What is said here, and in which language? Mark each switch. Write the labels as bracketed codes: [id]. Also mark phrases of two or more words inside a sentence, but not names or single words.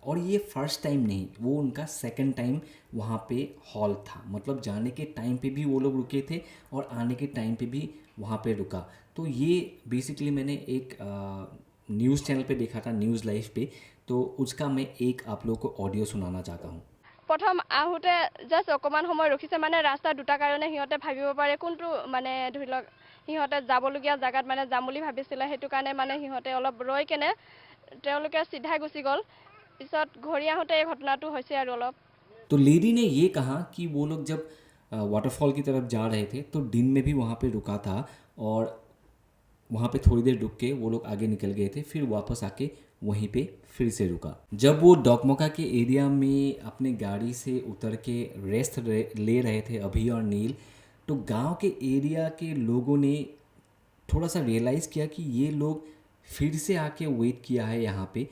[hi] और ये [en] first time [hi] नहीं, वो उनका [en] second time [hi] वहाँ पे हॉल था। मतलब जाने के टाइम पे भी वो लोग रुके थे और आने के टाइम पे भी वहाँ पे रुका। तो ये बेसिकली मैंने एक [en] news channel [hi] पे देखा था, न्यूज़ लाइव पे, तो उसका मैं एक आप लोगों को ऑडियो सुनाना चाहता हूँ। [as] প্ৰথম আহোঁতে জাষ্ট অকণমান সময় ৰখিছে মানে ৰাস্তা দুটা কাৰণে সিহঁতে ভাবিব পাৰে কোনটো মানে ধৰি লওক সিহঁতে যাবলগীয়া জেগাত মানে যাম বুলি ভাবিছিলে সেইটো কাৰণে মানে সিহঁতে অলপ ৰৈ কেনে তেওঁলোকে চিধাই গুচি গ'ল পিছত ঘূৰি আহোঁতে এই ঘটনাটো হৈছে আৰু অলপ [hi] तो लेडी ने ये कहा कि वो लोग जब वाटरफॉल की तरफ जा रहे थे तो दिन में भी वहाँ पे रुका था और वहाँ पे थोड़ी देर रुक के वो लोग आगे निकल गए थे, फिर वापस आके वहीं पे फिर से रुका। जब वो डॉकमोका के एरिया में अपने गाड़ी से उतर के रेस्ट ले रहे थे अभी और नील, तो गांव के एरिया के लोगों ने थोड़ा सा रियलाइज़ किया कि ये लोग फिर से आके वेट किया है यहाँ पे।